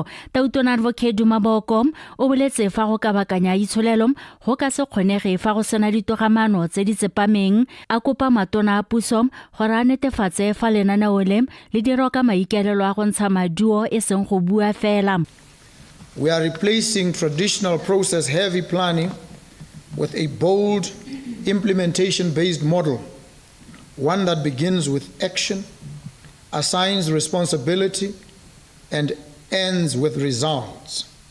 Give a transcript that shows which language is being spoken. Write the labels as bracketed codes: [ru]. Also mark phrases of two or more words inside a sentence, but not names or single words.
[tn] Tautona advocate Maboko o boletse fa go kabakanya itshulelo go ka se kgonege fa go sena ditogamano tse di tsepameng. A kopa matona a puso gore a netefatse fa lenaneo le dira ka maikaelelo a go ntsha maduo e seng go bua fela. [en] We are replacing traditional process-heavy planning with a bold implementation-based model, one that begins with action, assigns responsibility, and ends with results.